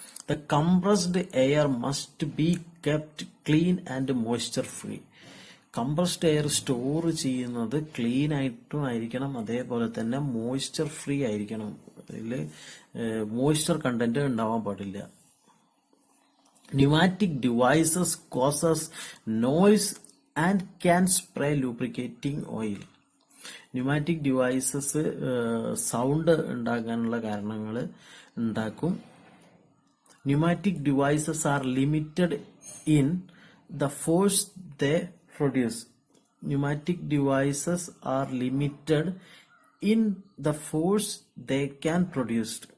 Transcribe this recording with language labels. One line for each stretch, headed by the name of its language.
English: The compressed air must be kept clean and moisture free.
Malayalam: Compressed air store ചെയ്യുന്നത് clean ആയിട്ടും ആയിരിക്കണം, അതേപോലെ തന്നെ മോയ്സ്ചർ ഫ്രീ ആയിരിക്കണം. അതിൽ മോയ്സ്ചർ കണ്ടന്റ് ഉണ്ടാവാൻ പാടില്ല.
English: Pneumatic devices causes noise and can spray lubricating oil.
Malayalam: Pneumatic devices sound ഉണ്ടാകാനുള്ള കാരണങ്ങൾ ഉണ്ടാക്കും.
English: Pneumatic devices are limited in the force they produce. Pneumatic devices are limited in the force they can produce.